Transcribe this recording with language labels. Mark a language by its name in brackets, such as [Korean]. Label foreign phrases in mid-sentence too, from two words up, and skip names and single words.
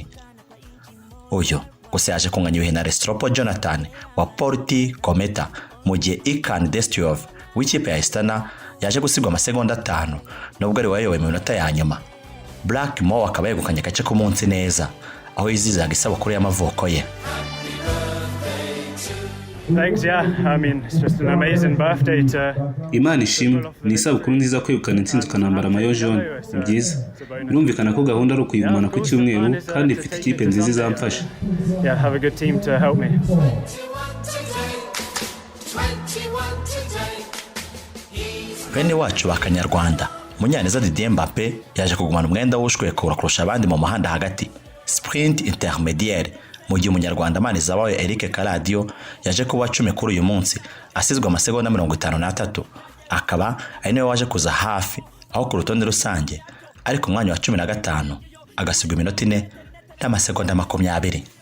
[Kinyarwanda] Uyu gusa yaje kunganya ibihe na Restropo Jonathan wa Porti Cometa mu gihe Ikan Destyov w'ikipe ya Astana yaje gusigwa amasegonda 5 nubwo ari wayoboye mu minota ya nyuma. Blackmore akaba yegukanye agace ku munsi neza aho yizizaga isabukuru y'amavuko ye. [English] Thanks, yeah. I mean, it's just an amazing birthday to [Kinyarwanda] Imana ishimwe, ni isabukuru nziza kwegukana intsinzi ukanambara [French] mayo jaune. [Kinyarwanda] Byiza. Birumvikana ko gahunda ari ukuyigumana ku cyumweru kandi ifite ikipe nziza izamfasha. [English] Yeah, have a good team to help me. He's [Kinyarwanda] bene wacu ba Kanyarwanda Munyaneza Didier Mbappe yaje kugumana umwenda w'ushwekura kurusha abandi mu muhanda hagati [French] sprint intermédiaire [Kinyarwanda] mu gihe umunyarwanda Manizabayo Eric Karadio yaje kuba 10 kuri uyu munsi asizwe amasegonda 53 akaba ari nawe waje kuza hafi aho ku rutonde rusange ari ku mwanya wa 15 agasigwa iminota 4 n'amasegonda 20.